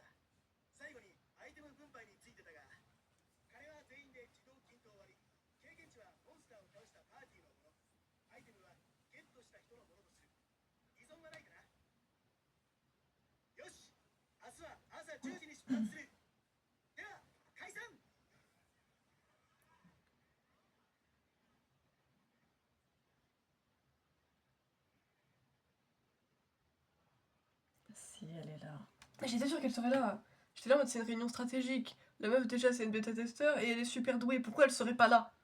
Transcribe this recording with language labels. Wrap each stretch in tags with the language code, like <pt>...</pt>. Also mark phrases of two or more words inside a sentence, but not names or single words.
<ja>最後にアイテム分配についてだが、金は全員で自動均等割り。経験値はモンスターを倒したパーティーのもの。アイテムはゲットした人のものとする。依存はないかな。よし、明日は朝10時に出発する。では解散。</ja> <fr>Si elle est là. J'étais sûre qu'elle serait là. J'étais là en mode c'est une réunion stratégique. La meuf déjà c'est une bêta-testeur et elle est super douée. Pourquoi elle serait pas là?</fr>